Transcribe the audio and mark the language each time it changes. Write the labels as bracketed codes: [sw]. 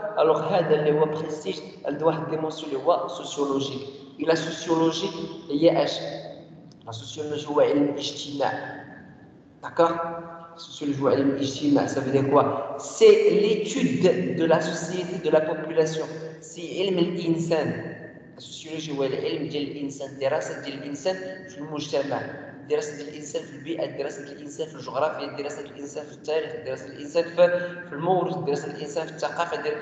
[ar] الوغ هذا اللي هو بريستيج عنده واحد ديمونسيون اللي هو سوسيولوجيك. إلا سوسيولوجيك هي اش؟ [fr] La sociologie ou l'ijtima. D'accord? La sociologie ou l'ijtima, ça veut dire quoi? C'est l'étude de la société, de la population. [ar] C'est علم الإنسان. [fr] La sociologie ou [ar] العلم ديال الإنسان، دراسة ديال الإنسان في المجتمع، دراسة ديال الإنسان في البيئة، دراسة الإنسان في الجغرافيا، دراسة الإنسان في التاريخ، دراسة الإنسان في الموروث، دراسة الإنسان في الثقافة.